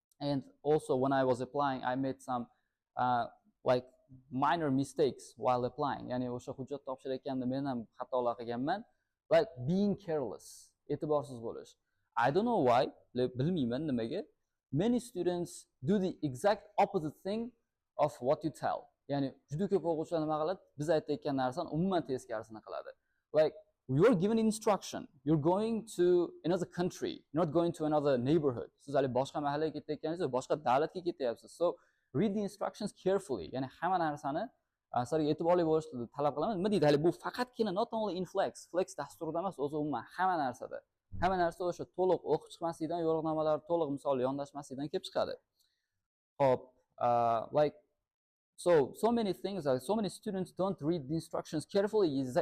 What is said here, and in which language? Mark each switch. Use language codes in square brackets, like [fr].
[en] And also when I was applying, I made some like minor mistakes while applying. [uz] Ya'ni o'sha hujjat topshirayotganda men ham xatolar qilganman. [en] Like being careless, [uz] e'tiborsiz bo'lish. [en] I don't know why, [uz] bilmayman nimaga. [en] Many students do the exact opposite thing of what you tell. [uz] Ya'ni juda ko'p o'quvchilar nima qiladi? Biz aytayotgan narsani umuman teskarisini qiladi. [en] Like you're given instruction, you're going to another country, you're not going to another neighborhood. [uz] Siz hali boshqa mahallaga ketayotganingiz, boshqa davlatga ketyapsiz. [en] So read the instructions carefully. [uz] Ya'ni hamma narsani sizlarga e'tiborli bo'lishni talab qilaman. Nima deydi? Hali bu faqatgina [en] not only in [uz] Flex dasturida emas, o'zi umuman hamma narsada. Hamma narsa o'sha to'liq o'qib chiqmaslikdan, yo'riqnomalar to'liq misol yondashmaslikdan kelib chiqadi. [en] Hop, like so many things, so many students don't read the instructions carefully.